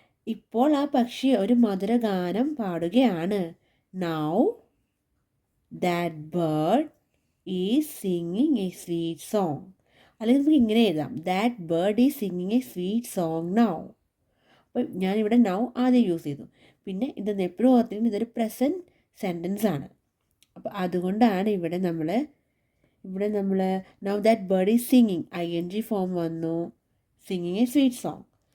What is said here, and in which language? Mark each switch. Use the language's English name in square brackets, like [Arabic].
[Malayalam] ഇപ്പോൾ ആ പക്ഷി ഒരു മധുരഗാനം പാടുകയാണ്. [English] Now that bird is singing a sweet song. [Malayalam] അല്ലെങ്കിൽ നമുക്ക് ഇങ്ങനെ എഴുതാം, [English] That bird is singing a sweet song now. [Malayalam] അപ്പം ഞാനിവിടെ നൗ ആദ്യം യൂസ് ചെയ്തു. പിന്നെ ഇതെന്ന് എപ്പോഴും ഓർത്തിരിക്കും, ഇതൊരു പ്രസൻറ്റ് സെൻറ്റൻസ് ആണ്. അപ്പോൾ അതുകൊണ്ടാണ് ഇവിടെ നമ്മൾ now that bird is singing ING form വന്നു, സിംഗിങ് എ സ്വീറ്റ് സോങ്.